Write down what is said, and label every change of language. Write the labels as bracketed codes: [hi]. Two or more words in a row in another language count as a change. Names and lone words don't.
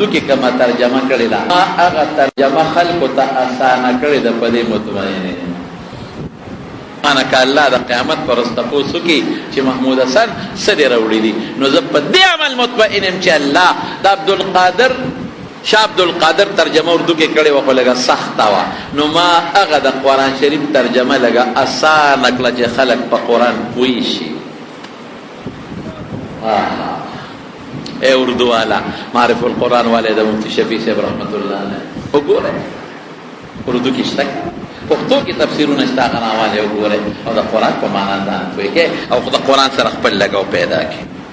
[ps] کې کومه ترجمه کړې ده هغه ترجمه خلکو ته اسانه کړې ده په دې مطمئنه انا که الله د قیامت پر ورځ تپوس وکړي چې محمود حسن څه دې راوړي دي نو زه په دې عمل مطمئن یم چې الله د عبدالقادر شاه عبدالقادر ترجمه اردو کې کړې وه خو لږه سخته وه نو ما هغه د قرآن شریف ترجمه لږه اسانه کړه چې خلک په قرآن پوه شي [ur] اے اردو والا [ps] معرف القرآن والے دا مفتی شفیع صاحب رحمت اللہ علیہ وګوره اردو کې شته پښتو کې تفسیرونه شته غنا والے وګوره او د قرآن په معنا ځان پوهیږي او د قرآن سره خپل لګاو پیدا کړي